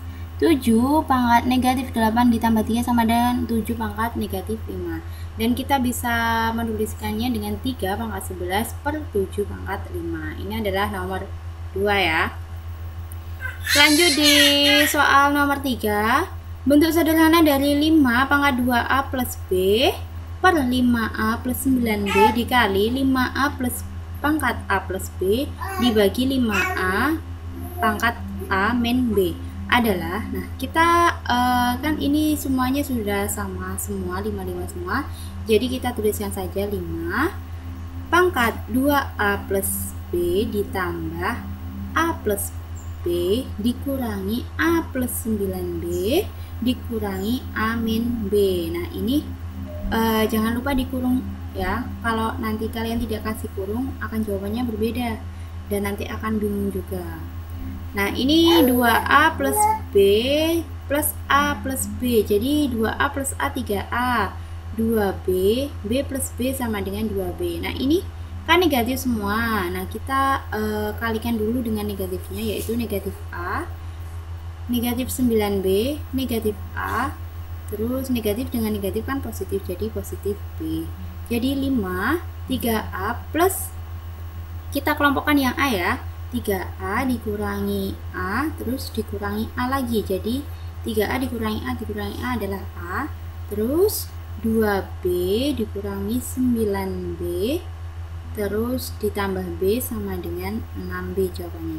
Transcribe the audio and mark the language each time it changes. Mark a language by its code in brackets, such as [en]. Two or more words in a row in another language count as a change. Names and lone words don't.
[id] 7 pangkat negatif 8 ditambah 3 sama dengan 7 pangkat negatif 5. Dan kita bisa menuliskannya dengan 3 pangkat 11 per 7 pangkat 5. Ini adalah nomor 2 ya. Lanjut di soal nomor 3. Bentuk sederhana dari 5 pangkat 2A plus B per 5A plus 9B dikali 5A plus pangkat A plus B dibagi 5A pangkat A min B adalah, nah kita kan ini semuanya sudah sama semua, 5 semua, jadi kita tuliskan saja 5 pangkat 2A plus B ditambah A plus B dikurangi A plus 9B dikurangi A min B. Nah ini jangan lupa dikurung ya, kalau nanti kalian tidak kasih kurung akan jawabannya berbeda dan nanti akan bingung juga. Nah ini 2A plus B plus A plus B, jadi 2A plus A 3A, 2B, B plus B sama dengan 2B. Nah ini kan negatif semua, nah kita kalikan dulu dengan negatifnya, yaitu negatif A, negatif 9B, negatif A, terus negatif dengan negatif kan positif, jadi positif B. Jadi 5, 3A plus, kita kelompokkan yang A ya, 3A dikurangi A terus dikurangi A lagi, jadi 3A dikurangi A adalah A, terus 2B dikurangi 9B terus ditambah B sama dengan 6B jawabannya.